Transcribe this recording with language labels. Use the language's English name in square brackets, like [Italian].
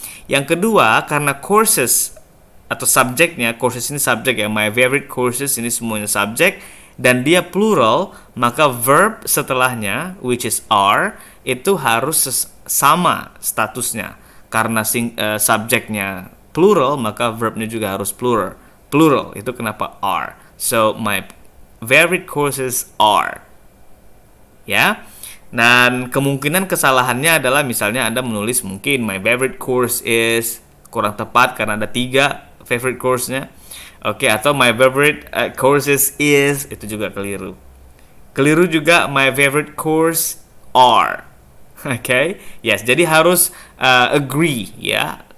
[Indonesian] Yang kedua, karena courses atau subjeknya, courses ini subjek ya, [English] my favorite courses [Indonesian] ini semuanya subjek, dan dia plural, maka verb setelahnya, [English] which is are, [Indonesian] itu harus sama statusnya. Karena subjeknya plural, maka verbnya juga harus plural. Plural, itu kenapa are. [English] So, my favorite courses are. Ya. [Indonesian] Dan kemungkinan kesalahannya adalah misalnya Anda menulis mungkin [English] my favorite course is, [Indonesian] kurang tepat karena ada 3 favorite course-nya. Oke, atau [English] my favorite courses is, [Indonesian] itu juga keliru. Keliru juga [English] my favorite course are. [Indonesian] Oke, yes, jadi harus agree ya.